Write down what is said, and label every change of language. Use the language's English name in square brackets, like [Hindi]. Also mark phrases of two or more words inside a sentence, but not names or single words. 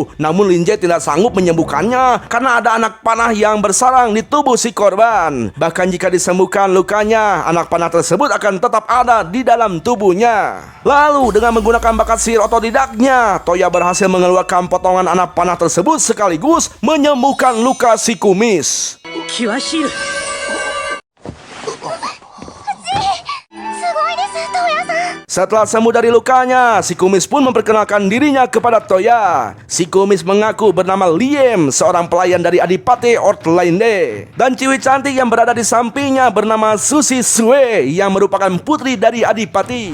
[Indonesian] Namun Linje tidak sanggup menyembuhkannya karena ada anak panah yang bersarang di tubuh si korban. Bahkan jika disembuhkan lukanya, anak panah tersebut akan tetap ada di dalam tubuhnya. Lalu dengan menggunakan bakat sihir otodidaknya, Toya berhasil mengeluarkan potongan anak panah tersebut sekaligus menyembuhkan luka si kumis. [Japanese] キュアシール [Indonesian] Setelah sembuh dari lukanya, si kumis pun memperkenalkan dirinya kepada Toya. Si kumis mengaku bernama Liem, seorang pelayan dari Adipati Orthlande. Dan Ciwi cantik yang berada di sampingnya bernama Susi Sue, yang merupakan putri dari Adipati.